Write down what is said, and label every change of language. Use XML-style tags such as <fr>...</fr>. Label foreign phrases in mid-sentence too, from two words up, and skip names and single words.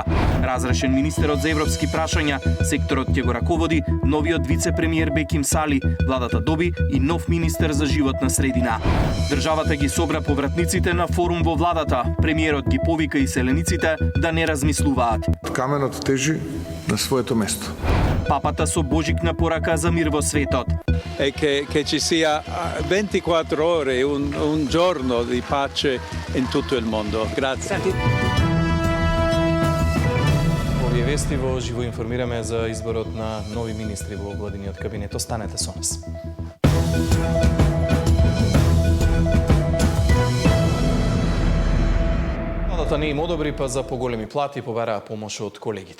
<mk>Разрешен министерот за европски прашања, секторот ќе го раководи новиот вице-премиер Беким Сали. Владата доби и нов министер за животна средина. Државата ги собра повратниците на форум во владата. Премиерот ги повика иселениците да не размислуваат. Каменот тежи на своето место. Папата со божикна порака за мир во светот.</mk> <it>E che ci sia 24 ore, un giorno di pace in tutto il mondo. Grazie.</it> <mk>Овие вести во живо информираме за изборот на нови министри во владиниот кабинет. Останете со нас. Владата не им одобри, па за поголеми плати побараа помош од колегите.</mk>